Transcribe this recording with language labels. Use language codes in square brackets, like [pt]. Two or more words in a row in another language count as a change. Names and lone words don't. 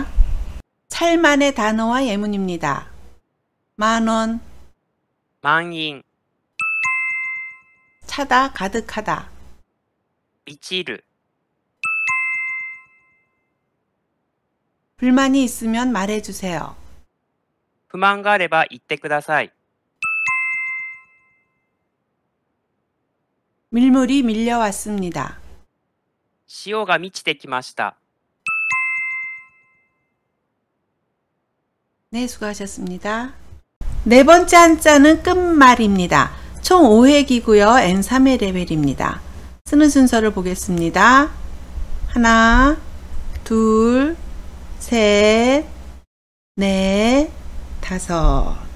[ko] 찰만의 단어와 예문입니다. 만원, [ja] 満員、 [ko] 차다, 가득하다. [ja] 満ちる、 [ko] 불만이 있으면 말해주세요. [ja] 不満があれば言ってください。 [ko] 밀물이 밀려왔습니다. [ja] 潮が満ちてきました。 [ko] 네, 수고하셨습니다. 네 번째 한자는 끝말입니다. 총 5획이고요. N3의 레벨입니다. 쓰는 순서를 보겠습니다. 하나, 둘, 셋, 넷, 다섯.